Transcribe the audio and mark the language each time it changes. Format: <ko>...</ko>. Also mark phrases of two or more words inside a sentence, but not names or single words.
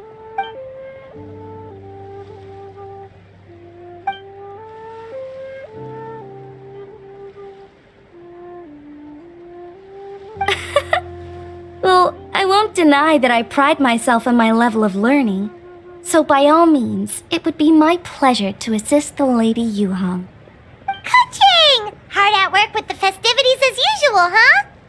<en>Well, I won't deny that I pride myself on my level of learning. So by all means, it would be my pleasure to assist the Lady Yuhong. Ka-ching! Hard at work with the festivities as usual, huh?</en>